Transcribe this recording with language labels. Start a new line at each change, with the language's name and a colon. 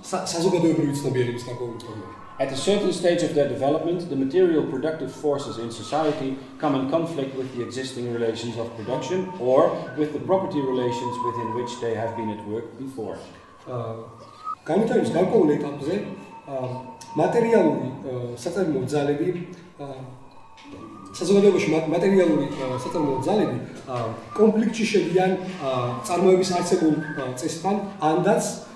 Georgian: საზოგადოებრივი ცნობიერების გარკვეული ფორმები.
English: At a certain stage of their development, the material productive forces in society come in conflict with the existing relations of production or with the property relations within which they have been at work before.
Georgian: განვითარების გარკვეულ ეტაპზე მატერიალური საწარმოო ძალები საზოგადოებაში მატერიალური საწარმოო ძალები კონფლიქტში შედიან წარმოების არსებულ წესთან ანდაც